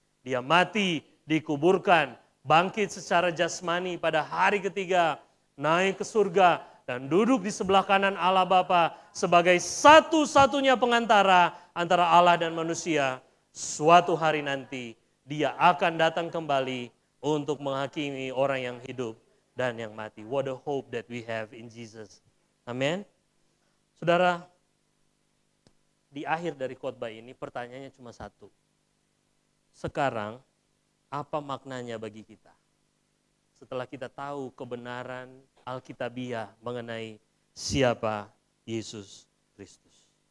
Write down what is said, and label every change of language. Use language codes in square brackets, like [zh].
[id] Dia mati, dikuburkan, bangkit secara jasmani pada hari ketiga, naik ke surga, dan duduk di sebelah kanan Allah Bapa sebagai satu-satunya pengantara antara Allah dan manusia. Suatu hari nanti dia akan datang kembali untuk menghakimi orang yang hidup dan yang mati. [en] What a hope that we have in Jesus. [id] Amin. Saudara, di akhir dari khotbah ini pertanyaannya cuma satu. Sekarang, apa maknanya bagi kita? Setelah kita tahu kebenaran Alkitabiah mengenai siapa Yesus Kristus.